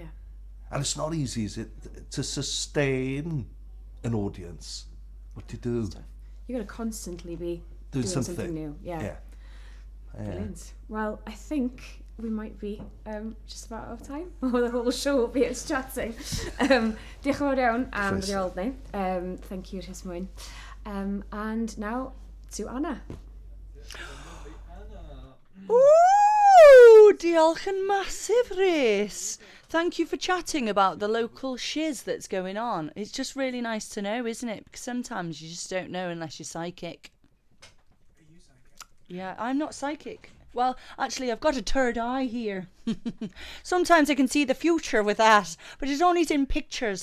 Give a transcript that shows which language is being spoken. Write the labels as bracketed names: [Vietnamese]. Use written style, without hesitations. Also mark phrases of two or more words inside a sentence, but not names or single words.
[English] And it's not easy, is it, to sustain an audience? What do you do? You've got to constantly be Doing doing something new. Yeah. Brilliant. Well, I think we might be just about out of time. Or the whole show will be us chatting. [Welsh] Diolch yn fawr iawn am ddiold ni. [English] Thank you, Rhys Mwyn. And now to Anna. [Welsh] Ooh, diolch yn massive, Rhys. [English] Thank you for chatting about the local shiz that's going on. It's just really nice to know, isn't it? Because sometimes you just don't know unless you're psychic. Are you psychic? Yeah, I'm not psychic. Well, actually, I've got a third eye here. Sometimes I can see the future with that, but it's only in pictures.